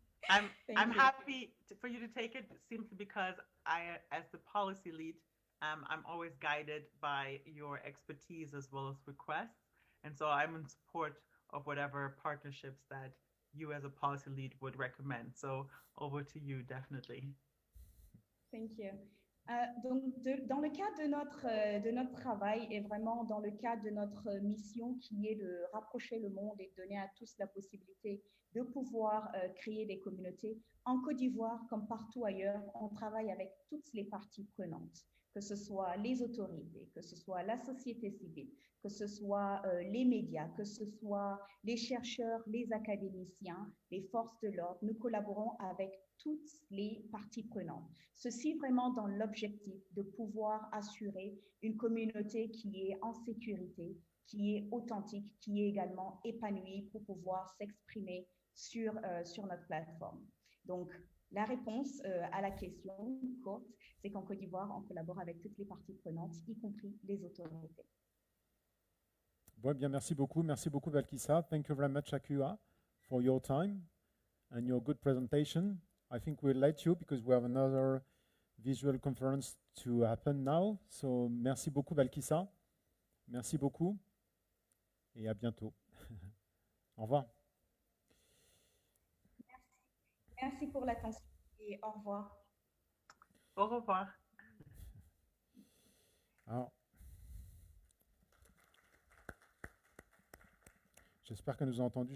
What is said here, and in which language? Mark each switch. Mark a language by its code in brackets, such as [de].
[en] I'm happy for you to take it simply because I, as the policy lead, I'm always guided by your expertise as well as requests. And so I'm in support of whatever partnerships that you as a policy lead would recommend. So over to you, definitely. Thank you. [fr] Donc, dans le cadre de notre travail et vraiment dans le cadre de notre mission qui est de rapprocher le monde et de donner à tous la possibilité de pouvoir créer des communautés, en Côte d'Ivoire comme partout ailleurs, on travaille avec toutes les parties prenantes, que ce soit les autorités, que ce soit la société civile, que ce soit les médias, que ce soit les chercheurs, les académiciens, les forces de l'ordre. Nous collaborons avec toutes les parties prenantes. Ceci vraiment dans l'objectif de pouvoir assurer une communauté qui est en sécurité, qui est authentique, qui est également épanouie pour pouvoir s'exprimer sur notre plateforme. Donc, la réponse à la question courte, c'est qu'en Côte d'Ivoire, on collabore avec toutes les parties prenantes, y compris les autorités. Bon, bien, merci beaucoup Balkissa. [en] Thank you very much, Akua, for your time and your good presentation. I think we'll let you because we have another visual conference to happen now. [fr] So, merci beaucoup, Balkissa. Merci beaucoup et à bientôt. Au revoir. Merci pour l'attention et au revoir. Au revoir. Alors, j'espère qu'elle nous a entendus.